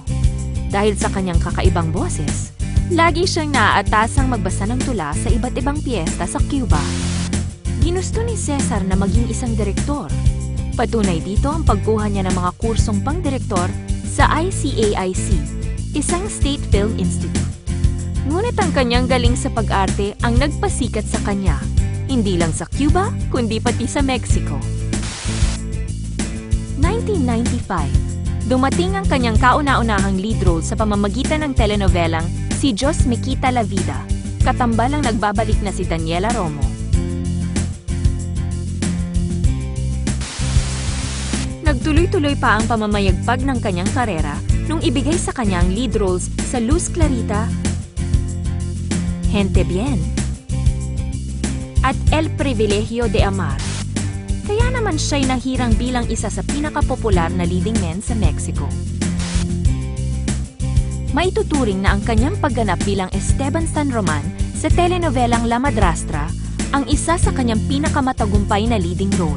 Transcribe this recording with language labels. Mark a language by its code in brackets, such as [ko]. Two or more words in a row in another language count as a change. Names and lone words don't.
[tl] Dahil sa kanyang kakaibang boses, lagi siyang naaatasang magbasa ng tula sa iba't ibang piyesta sa Cuba. Ginusto ni Cesar na maging isang direktor. Patunay dito ang pagkuha niya ng mga kursong pangdirektor sa ICAIC, isang [en] state film institute. [tl] Ngunit ang kanyang galing sa pag-arte ang nagpasikat sa kanya, hindi lang sa Cuba, kundi pati sa Mexico. 1995, dumating ang kanyang kauna-unahang [en] lead role [tl] sa pamamagitan ng telenovelang Si Diyos Me Quita la Vida, katambalang nagbabalik na si Daniela Romo. Nagtuloy-tuloy pa ang pamamayagpag ng kanyang karera nung ibigay sa kanyang [en] lead roles [tl] sa Luz Clarita, Gente Bien, at El Privilegio de Amar. Kaya naman siya'y nahirang bilang isa sa pinakapopular na [en] leading men [tl] sa Mexico. Maituturing na ang kanyang pagganap bilang Esteban San Roman sa telenovelang La Madrastra ang isa sa kanyang pinakamatagumpay na [en] leading role.